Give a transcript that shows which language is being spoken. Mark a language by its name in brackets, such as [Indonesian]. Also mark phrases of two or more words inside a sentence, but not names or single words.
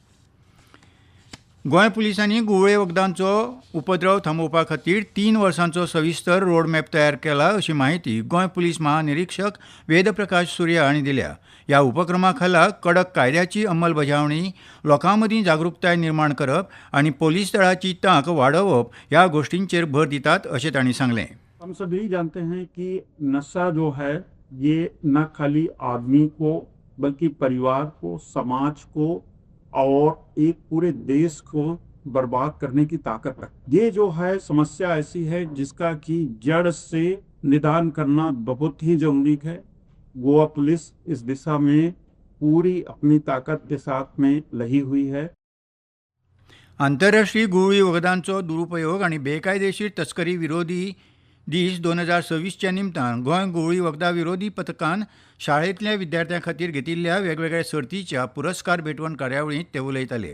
[Konkani] गोंय पुलिसांनी गुंवळे वखदांचो उपद्रव थांबोवपा खातीर 3 वर्सांचो सविस्तर रोड मॅप तयार केला, अशी माहिती गोंय पुलीस महानिरीक्षक वेदप्रकाश सुर्या हांणी दिल्या. ह्या उपक्रमा खाला कडक कायद्याची अंमलबजावणी, लोकां मदीं जागृताय निर्माण करप आनी पुलीस दळाची तांक वाडोवप ह्या गोश्टींचेर भर दितात, अशें तांणी सांगलें. [Hindi] हम सभी जानते हैं कि नशा जो है ये न खाली आदमी को बल्कि परिवार को, समाज को और एक पूरे देश को बर्बाद करने की ताकत रखती है. ये जो है समस्या ऐसी है जिसका कि जड़ से निदान करना बहुत ही जरूरी है. गोवा पुलिस इस दिशा में पूरी अपनी ताकत के साथ में लगी हुई है. [Konkani] आंतरराष्ट्रीय गुंवळी वखदांचो दुरुपयोग आनी बेकायदेशीर तस्करी विरोधी दीस 2026च्या निमतान गोंय गुंवळी वखदां विरोधी पथकान शाळेंतल्या विद्यार्थ्यां खातीर घेतिल्ल्या वेगवेगळ्या सर्तीच्या पुरस्कार भेटवण कार्यावळींत ते उलयताले.